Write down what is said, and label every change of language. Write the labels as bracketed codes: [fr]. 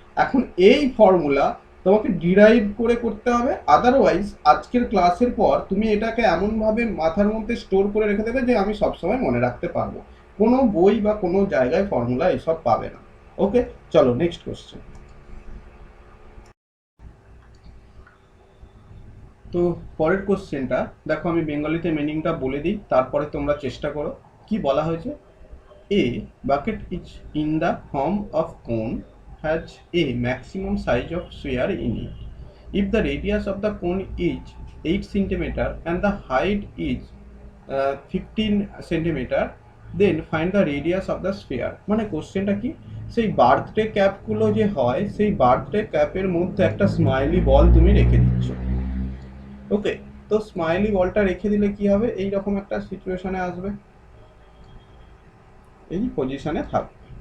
[bn] এখন এই ফর্মুলা তোমাকে ডিরাইভ করে করতে হবে, আদারওয়াইজ আজকের ক্লাসের পর তুমি এটাকে এমনভাবে মাথার মধ্যে স্টোর করে রেখে দেবে যে আমি সবসময় মনে রাখতে পারবো। কোনো বই বা কোনো জায়গায় ফর্মুলা এসব পাবে না। ওকে, চলো নেক্সট কোশ্চেন। তো পরের কোশ্চেনটা দেখো, আমি বেঙ্গলিতে মিনিংটা বলে দিই, তারপরে তোমরা চেষ্টা করো। কি বলা হয়েছে? [en] A bucket is in the form of cone has a maximum size of sphere in it. If the radius of the cone is 8 cm and the height is 15 cm, then find the radius of the sphere. [bn] মানে কোশ্চেনটা কি, সেই birthday ক্যাপগুলো যে হয়, সেই birthday ক্যাপের মধ্যে একটা smiley বল তুমি রেখে দিচ্ছ। ওকে, তো স্মাইলি বলটা রেখে দিলে কি হবে, এই রকম একটা সিচুয়েশনে আসবে, এই পজিশনে থাকবে।